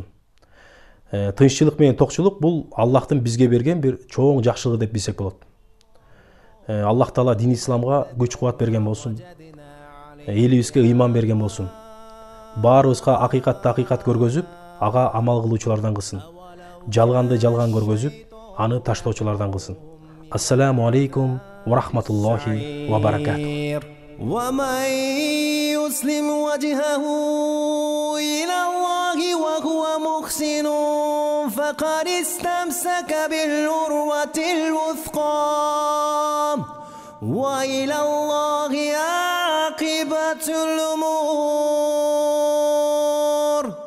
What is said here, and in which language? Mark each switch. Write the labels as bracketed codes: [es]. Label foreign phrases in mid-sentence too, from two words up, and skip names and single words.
[ky] Тынччылык менен токчулук бул Аллахтын бизге берген бир чоң жакшылыгы деп билсек болот. Аллах Таала дин исламга күч кубат берген болсун. Элибизге ыйман берген болсун. Баарыбызга акыйкатты акыйкат көргөзүп, ага амал кылуучулардан кылсын. Жалганды жалган көргөзүп, аны таштоочулардан кылсын. [ar] السلام عليكم ورحمة الله وبركاته. ومن يسلم وجهه إلى الله وهو محسن فقد استمسك بالعروة الوثقى وإلى الله عاقبة الأمور.